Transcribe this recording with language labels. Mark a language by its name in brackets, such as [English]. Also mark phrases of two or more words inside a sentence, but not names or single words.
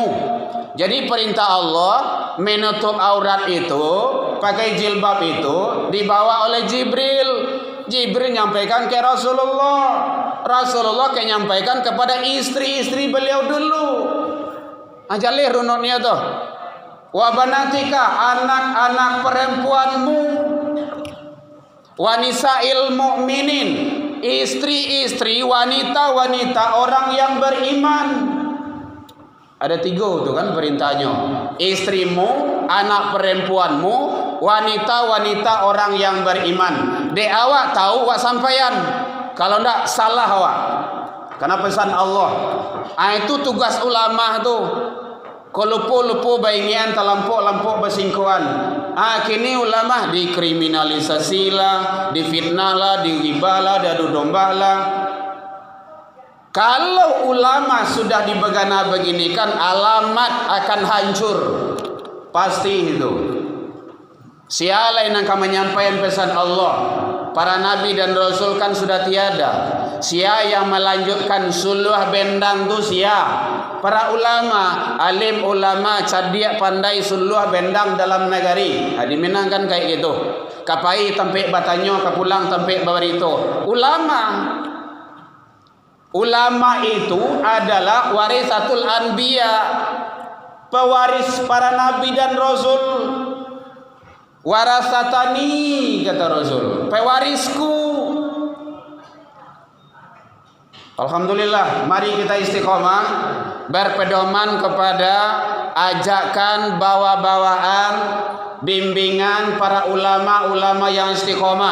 [Indonesian] Jadi perintah Allah menutup aurat itu, pakai jilbab itu dibawa oleh Jibril. Jibril nyampaikan ke Rasulullah, Rasulullah ke nyampaikan kepada istri-istri beliau dulu. Ajalih runutnya tuh. [Arabic] وبناتك, [Indonesian] anak-anak perempuanmu. [Arabic] ونساء المؤمنين, [Indonesian] istri-istri wanita-wanita orang yang beriman. Ada 3 tuh kan perintahnya. Istrimu, anak perempuanmu, wanita-wanita orang yang beriman. [Minangkabau] Dek awak tahu wak sampaian. Kalau ndak salah awak. Karena pesan Allah. [Indonesian] Itu tugas ulama tuh. [Minangkabau] Kolupu-lupu baingian talampuk-lampuk bersingkuan. [Indonesian] Kini ulama dikriminalisasi lah, difitnah lah, diribah lah, diadu domba lah. Kalau ulama sudah dibegana begini kan alamat akan hancur. Pasti itu. Siapa yang akan menyampaikan pesan Allah? Para nabi dan rasul kan sudah tiada. Siapa yang melanjutkan suluh bendang tu siapa? Para ulama, alim ulama, cerdik pandai suluh bendang dalam negeri. Di Minang kan kayak gitu. [Minangkabau] Kapai tempe batanyo, kapulang tempe bawarito. [Indonesian] Ulama itu adalah [Arabic] ورثة الأنبياء, [Indonesian] pewaris para nabi dan rasul. Warasatani, kata Rasul, pewarisku. Alhamdulillah, mari kita istiqomah berpedoman kepada ajakan bawa-bawaan bimbingan para ulama-ulama yang istiqomah.